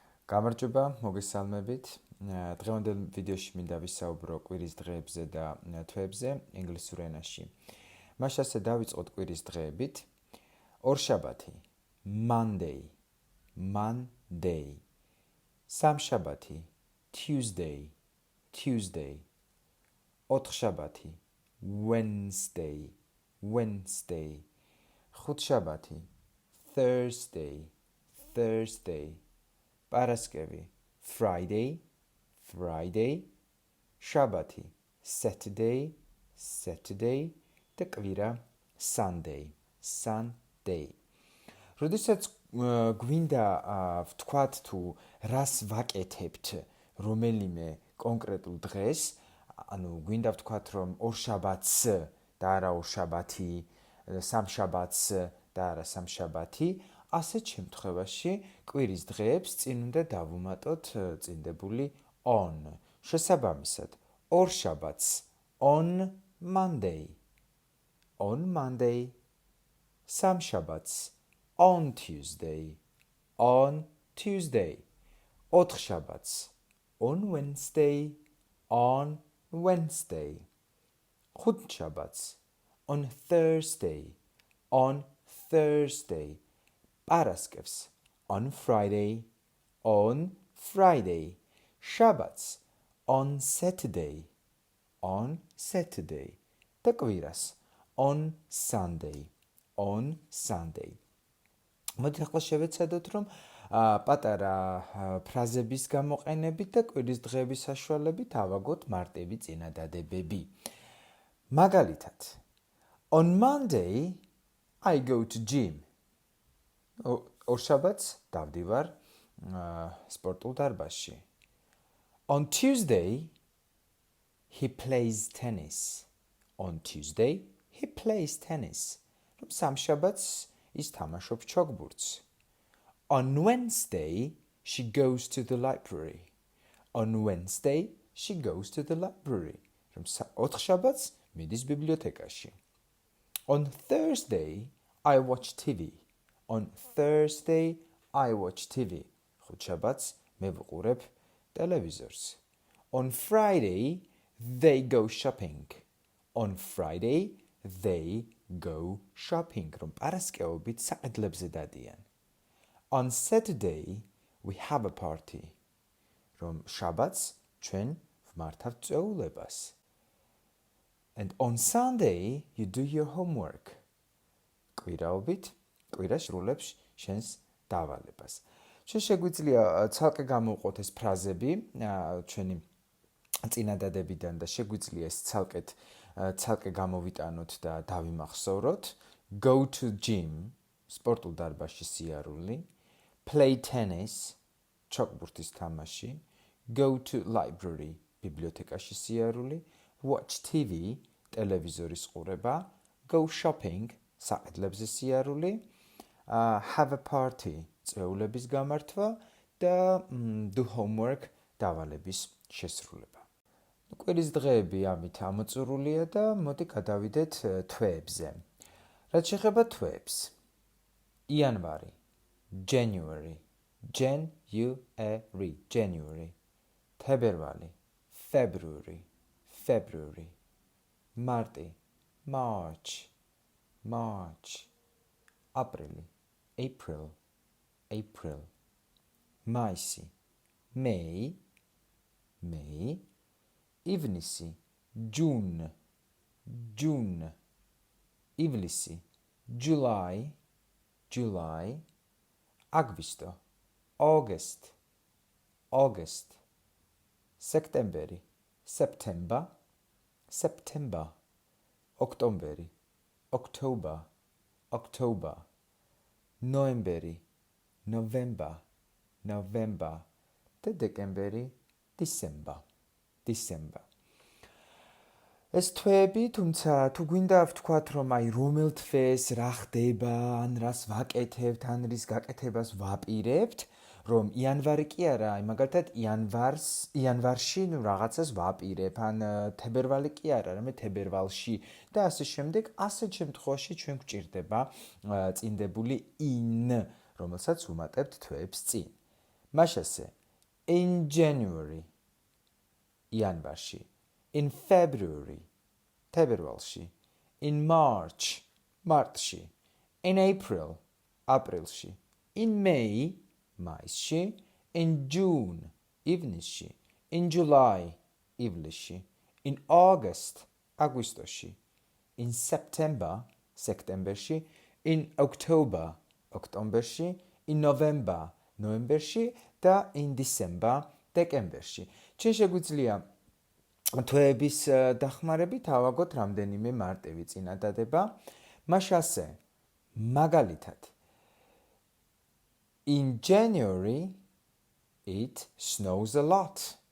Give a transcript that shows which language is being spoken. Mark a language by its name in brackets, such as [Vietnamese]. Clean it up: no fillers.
[Georgian] გამარჯობა, მოგესალმებით. დღევანდელ ვიდეოში მინდა ვისაუბრო კვირის დღეებზე და თვეებზე ინგლისურ ენაში. მას ასე დავიწყოთ კვირის დღეებით. [English] ორშაბათი, Monday, Monday. სამშაბათი, Tuesday, Tuesday. ოთხშაბათი, Wednesday, Wednesday. ხუთშაბათი, Thursday, Thursday. Paraskevi, Friday, Friday, Shabati, Saturday, Saturday, [Georgian] და კვირა, [English] Sunday, Sunday. [Georgian] როდესაც გვინდა ვთქვათ თუ რას ვაკეთებთ რომელიმე კონკრეტულ დღეს, ანუ გვინდა ვთქვათ რომ ორშაბათს და არა ორშაბათი, სამშაბათს და არა სამშაბათი, ასეთ შემთხვევაში კვირის დღეებს წინ უნდა დავუმატოთ წინდებული on. შესაბამისად, ორშაბათს [English] on Monday. On Monday. სამშაბათს on Tuesday. On Tuesday. ოთხშაბათს on Wednesday. On Wednesday. ხუთშაბათს on Thursday. On Thursday. Paraskeves on Friday, on Friday. Shabbats on Saturday, on Saturday. და კვირას on Sunday, on Sunday. [Georgian] მოდით ახლა შევეცადოთ რომ პატარა ფრაზების გამოყენებით და კვირის დღეების საშუალებით ავაგოთ მარტივი წინადადებები. [English] მაგალითად, on Monday I go to gym. [Georgian] ორშაბათს დავდივარ სპორტულ დარბაზში. [English] On Tuesday, he plays tennis. On Tuesday, he plays tennis. [Georgian] სამშაბათს ის თამაშობს ჩოგბურთს. [English] On Wednesday, she goes to the library. On Wednesday, she goes to the library. [Georgian] ოთხშაბათს მიდის ბიბლიოთეკაში. [English] On Thursday, I watch TV. On Thursday, I watch TV. [Georgian] ხუთშაბათს მე ვყურებ ტელევიზორს. [English] On Friday, they go shopping. On Friday, they go shopping. [Georgian] რომ პარასკევობით საყიდლებზე დადიან. [English] On Saturday, we have a party. [Georgian] რომ შაბათს ჩვენ ვმართავთ წვეულებას. [English] And on Sunday, you do your homework. [Georgian] კვირაობით კვირას სრულებს შენს დავალებას. ჩვენ შეგვიძლია ცალკე გამოვყოთ ეს ფრაზები ჩვენი წინადადებიდან და შეგვიძლია ეს ცალკე გამოვიტანოთ და დავიმახსოვროთ. [English] Go to gym, [Georgian] სპორტულ დარბაზში სიარული. [English] Play tennis, [Georgian] ჩოგბურთის თამაში. [English] Go to library, [Georgian] ბიბლიოთეკაში სიარული. [English] Watch TV, [Georgian] ტელევიზორის ყურება. [English] Go shopping, [Georgian] საყიდლებზე სიარული. [English] Have a party, [Georgian] წვეულების გამართვა და [English] do homework, [Georgian] დავალების შესრულება. კვირის დღეები ამით ამოწურულია და მოდი გადავიდეთ თვეებზე. რაც შეეხება თვეებს. [English] იანვარი, January, January, January. თებერვალი, February, February. მარტი, March, March. აპრილი, April, April. მაისი, May, May. ივნისი, June, June. ივლისი, July, July. აგვისტო, August, August. სექტემბერი, September, September. ოქტომბერი, October, October. ნოემბერი, November, November. და დეკემბერი, December, December. [Georgian] ეს თვეები, თუმცა თუ გვინდა ვთქვათ რომ აი რომელ თვეს რა ხდება, ან რას ვაკეთებთ, ან რის გაკეთებას ვაპირებთ, რომ იანვარი კი არა, აი მაგალითად იანვარში რაღაცას ვაპირებ, ან თებერვალი კი არა, რამე თებერვალში და ასე შემდეგ, ასეთ შემთხვევაში ჩვენ გვჭირდება წინდებული in, რომელსაც ვუმატებთ თვეებს წინ. მაშასე [English] In January, იანვარში. In February, თებერვალში. In March, მარტში. In April, აპრილში. In May, მაისში. In June, ივნისში. In July, ივლისში. In August, აგვისტოში. In September, სექტემბერში. In October, ოქტომბერში. In November, ნოემბერში და in December, დეკემბერში. [Georgian] ჩვენ შეგვიძლია თვეების დახმარებით ავაგოთ რამდენიმე მარტივი წინადადება. მაშ ასე, მაგალითად, [English] in January it snows a lot.